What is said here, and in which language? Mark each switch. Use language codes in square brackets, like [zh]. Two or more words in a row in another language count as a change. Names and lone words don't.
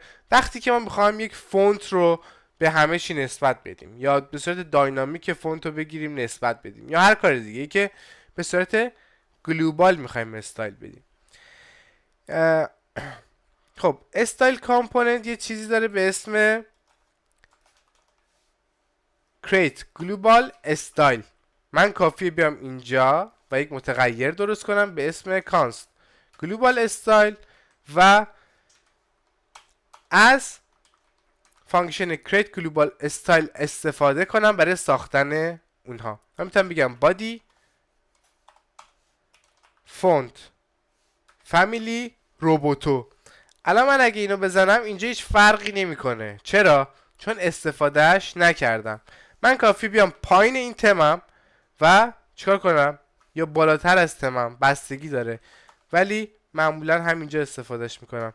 [fa] وقتی که ما میخوام یک فونت رو به همه چی نسبت بدیم یا به صورت داینامیک فونت رو بگیریم نسبت بدیم یا هر کار دیگه ای که به صورت گلوبال میخوایم استایل بدیم. خب استایل کامپوننت یه چیزی داره به اسم [en] create global style. [fa] من کافیه بیام اینجا و یک متغیر درست کنم به اسم [en] const global style [fa] و از فانکشن [en] create global style [fa] استفاده کنم برای ساختن اونها. من میتونم بگم [en] body font family roboto. [fa] الان من اگه اینو بزنم اینجا هیچ فرقی نمیکنه. چرا؟ چون استفادهش نکردم. من کافی بیام پایین این تمم و چیکار کنم؟ یا بالاتر از تمم، بستگی داره، ولی معمولا همینجا استفادهش میکنم.